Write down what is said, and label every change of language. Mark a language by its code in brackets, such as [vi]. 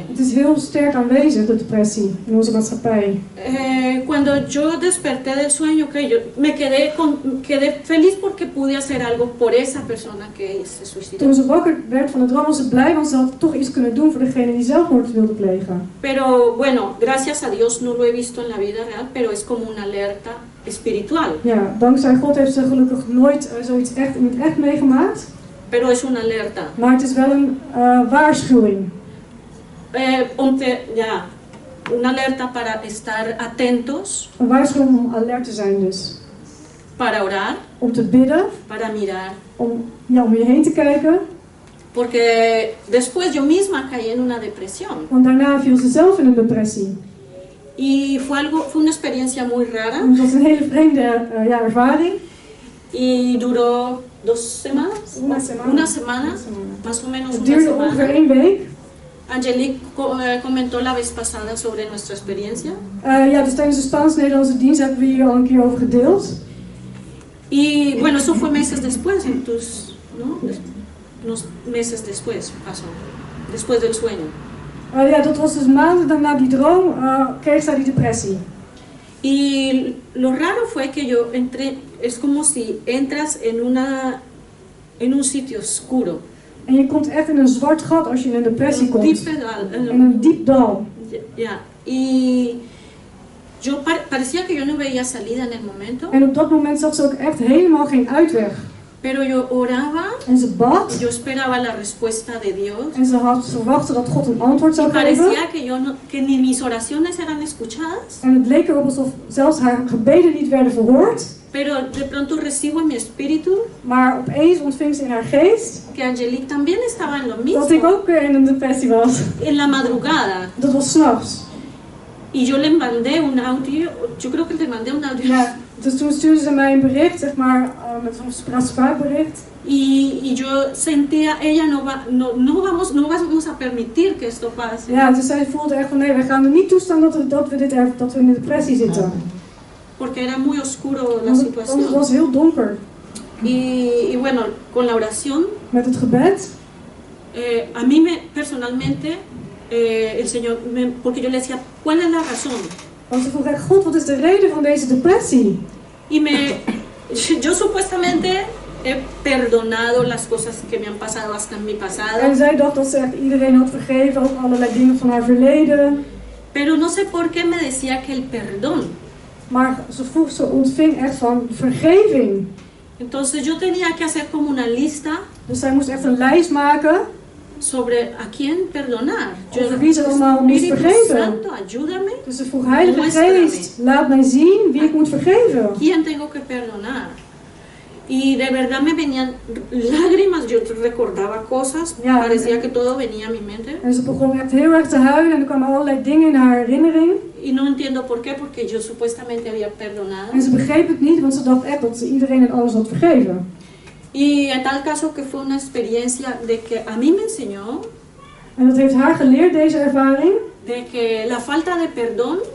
[nl] Het is heel sterk aanwezig, de depressie, in onze maatschappij. [es] Cuando yo desperté del sueño, que yo me quedé feliz porque pude hacer algo por esa persona que se suicidó. [nl] Toen ze wakker werd van de droom, was ze blij, want ze had toch iets kunnen doen voor degene die zelfmoord wilde plegen. [es] Pero bueno, gracias a Dios no lo he visto en la vida real, pero es como una alerta espiritual. [nl] Ja, dankzij God heeft ze gelukkig nooit zoiets echt in het echt meegemaakt. [es] Pero es una alerta. [nl] Maar het is wel een waarschuwing. [es] Una alerta para estar atentos, [nl] Een waarschuwing om alert te zijn dus. [es] para orar, [nl] Om te bidden, [es] para mirar. [nl] om je heen te kijken. [es] Porque después yo misma caí en una depresión. [nl] Want daarna viel ze zelf in een depressie. [es] Y fue una experiencia muy rara. [nl] En het was een hele vreemde ervaring. [es] Y duró 2 semanas. Una semana, más o menos [nl] Het [es] una [nl] duurde ongeveer [es] semana. [nl] 1 week. [es] Angelique comentó la vez pasada sobre nuestra experiencia. [nl] Ja, dus tijdens de Spaans-Nederlandse dienst hebben we hier al een keer over gedeeld. [es] Y bueno, eso fue meses después, entonces, ¿no? Unos meses después pasó, después del sueño. [nl] Ja, dat was dus maanden daarna die droom, kreeg zij die depressie. [es] Y lo raro fue que yo entré, es como si entras en un sitio oscuro. [nl] En je komt echt in een zwart gat als je in een depressie Un diep pedal, In een diep dal. [es] ya. Y yo parecía que yo no veía salida en el momento, [nl] En op dat moment zag ze ook echt helemaal geen uitweg. [es] pero yo oraba, [nl] En ze bad. [es] yo esperaba la respuesta de Dios. [nl] En ze verwachtte dat God een antwoord [es] Y [nl] zou geven. [es] parecía que ni mis oraciones eran escuchadas, [nl] En het leek erop alsof zelfs haar gebeden niet werden verhoord. [es] pero de pronto recibo en mi espíritu [nl] Maar opeens ontving ze in haar geest [es] que Angelique también estaba en lo [nl] dat ik [es] mismo, [nl] ook weer in een depressie was. [es] en la madrugada. [nl] Dat was 's nachts. [es] Y yo le mandé un audio, yo creo que le mandé un audio. [nl] Ja, dus toen stuurde ze mij een bericht, zeg maar, met zo'n spraakbericht. [es] Y yo sentía, ella no vamos a permitir que esto pase. [nl] Ja, dus zij voelde echt van nee, wij gaan er niet toestaan dat we in de depressie zitten. [es] Porque era muy oscuro la [nl] Want het [es] situación. [nl] was heel donker. [es] Y bueno, con la oración, [nl] Met het gebed, [es] a mí personalmente, el Señor, porque yo le decía, ¿cuál es la razón? [nl] want ze vroeg echt, God, wat is de reden van deze depressie? [es] Y yo supuestamente he perdonado las cosas que me han pasado hasta en mi pasado, [nl] En zij dacht dat ze echt iedereen had vergeven, ook allerlei dingen van haar verleden. [es] pero no sé por qué me decía que el perdón. [nl] Maar ze ontving echt van vergeving. [es] Entonces yo tenía que hacer como una lista [nl] Dus zij moest echt een lijst maken [es] sobre a quién perdonar. [nl] over wie ze allemaal moest [es] Espíritu [nl] vergeven. [es] Santo, ayúdame. [nl] Dus ze vroeg, Heilige Geest, laat mij zien wie ik moet vergeven. [es] ¿Quién tengo que perdonar? Y de verdad me venían lágrimas, yo recordaba cosas, [nl] Ja. [es] parecía que todo venía a mi mente. [nl] En ze begon echt heel erg te huilen en er kwamen allerlei dingen in haar herinnering. [es] Y no entiendo por qué, porque yo supuestamente había perdonado. [nl] En ze begreep het niet, want ze dacht echt dat ze iedereen en alles had vergeven. [es] Y en tal caso que fue una experiencia de que a mí me enseñó [nl] En dat heeft haar geleerd, deze ervaring, [es] de que la falta de perdón